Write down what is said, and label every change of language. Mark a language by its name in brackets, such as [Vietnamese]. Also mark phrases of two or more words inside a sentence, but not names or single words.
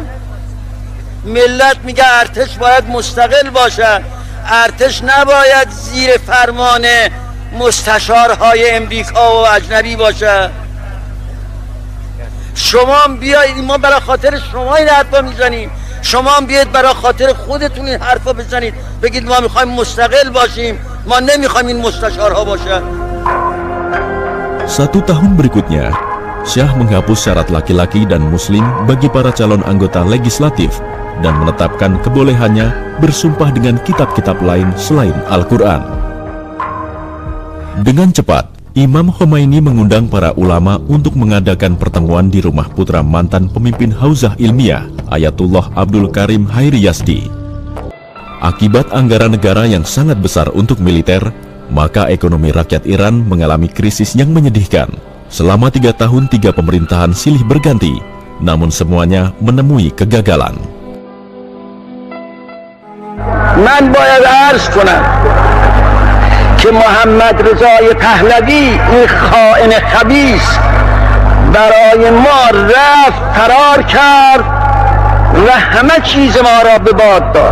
[Persian] ملت میگه ارتش باید مستقل باشد، ارتش نباید زیر فرمان مستشارهای امریکا و اجنبی باشه. شما بیایید، ما برای خاطر شما این حرفا میزنیم، شما بیاید برای خاطر خودتون این حرفا بزنید، بگید ما میخوایم مستقل باشیم، ما نمیخوایم این مستشارها باشه. [Indonesian] 1 tahun berikutnya, Syah menghapus syarat laki-laki dan muslim bagi para calon anggota legislatif dan menetapkan kebolehannya bersumpah dengan kitab-kitab lain selain Al-Quran. Dengan cepat, Imam Khomeini mengundang para ulama untuk mengadakan pertemuan di rumah putra mantan pemimpin Hauzah Ilmiah, Ayatullah Abdul Karim Hairi Yazdi. Akibat anggaran negara yang sangat besar untuk militer, maka ekonomi rakyat Iran mengalami krisis yang menyedihkan. Selama 3 tahun 3 pemerintahan silih berganti, namun semuanya menemui kegagalan. [Persian] من باید عرض کنم که محمد رضای پهلوی این خائن خبیث برای ما رفت فرار کرد و همه چیز ما را به باد داد.